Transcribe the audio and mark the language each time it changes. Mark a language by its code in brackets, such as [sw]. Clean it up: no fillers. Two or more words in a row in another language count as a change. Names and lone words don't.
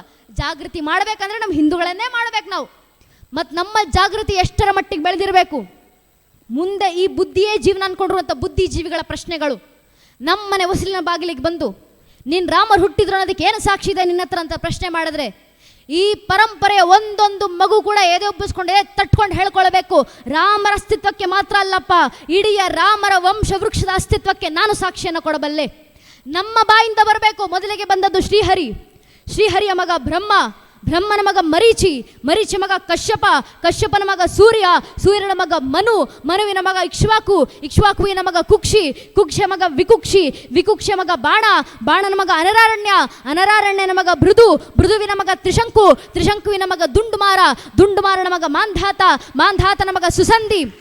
[kn] ಜಾಗೃತಿ ಮಾಡಬೇಕಂದ್ರೆ ನಮ್ಮ ಹಿಂದೂಗಳನ್ನೇ ಮಾಡಬೇಕು ನಾವು. ಮತ್ತು ನಮ್ಮ ಜಾಗೃತಿ ಎಷ್ಟರ ಮಟ್ಟಿಗೆ ಬೆಳೆದಿರಬೇಕು, ಮುಂದೆ ಈ ಬುದ್ಧಿಯೇ ಜೀವನ ಅಂದ್ಕೊಂಡಿರುವಂಥ ಬುದ್ಧಿಜೀವಿಗಳ ಪ್ರಶ್ನೆಗಳು ನಮ್ಮನೆ ಹೊಸಲಿನ ಬಾಗಿಲಿಗೆ ಬಂದು ನೀನು ರಾಮರು ಹುಟ್ಟಿದ್ರು ಅನ್ನೋದಕ್ಕೆ ಏನು ಸಾಕ್ಷಿ ಇದೆ ನಿನ್ನ ಹತ್ರ ಅಂತ ಪ್ರಶ್ನೆ ಮಾಡಿದ್ರೆ, ಈ ಪರಂಪರೆಯ ಒಂದೊಂದು ಮಗು ಕೂಡ ಎದೆ ಒಬ್ಬಿಸ್ಕೊಂಡು ತಟ್ಕೊಂಡು ಹೇಳ್ಕೊಳ್ಬೇಕು, ರಾಮರ ಅಸ್ತಿತ್ವಕ್ಕೆ ಮಾತ್ರ ಅಲ್ಲಪ್ಪ, ಇಡೀ ರಾಮರ ವಂಶವೃಕ್ಷದ ಅಸ್ತಿತ್ವಕ್ಕೆ ನಾನು ಸಾಕ್ಷಿಯನ್ನು ಕೊಡಬಲ್ಲೆ. ನಮ್ಮ ಬಾಯಿಂದ ಬರಬೇಕು. ಮೊದಲಿಗೆ ಬಂದದ್ದು ಶ್ರೀಹರಿ, ಶ್ರೀಹರಿಯ ಮಗ ಬ್ರಹ್ಮ, ಬ್ರಹ್ಮನ ಮಗ ಮರೀಚಿ, ಮರೀಚಿ ಮಗ ಕಶ್ಯಪ, ಕಶ್ಯಪನ ಮಗ ಸೂರ್ಯ, ಸೂರ್ಯನ ಮಗ ಮನು, ಮನುವಿನ ಮಗ ಇಕ್ಷ್ವಾಕು, ಇಕ್ಷ್ವಾಕುವಿನ ಮಗ ಕುಕ್ಷಿ, ಕುಕ್ಷಿಯ ಮಗ ವಿಕುಕ್ಷಿ, ವಿಕುಕ್ಷಿಯ ಮಗ ಬಾಣ, ಬಾಣನ ಮಗ ಅನರಾರಣ್ಯ, ಅನರಾರಣ್ಯನ ಮಗ ಭೃದು, ಭೃದುವಿನ ಮಗ ತ್ರಿಶಂಕು, ತ್ರಿಶಂಕುವಿನ ಮಗ ದುಂಡುಮಾರ, ದುಂಡುಮಾರನ ಮಗ ಮಾಂಧಾತ, ಮಾಂಧಾತನ ಮಗ ಸುಸಂಧಿ,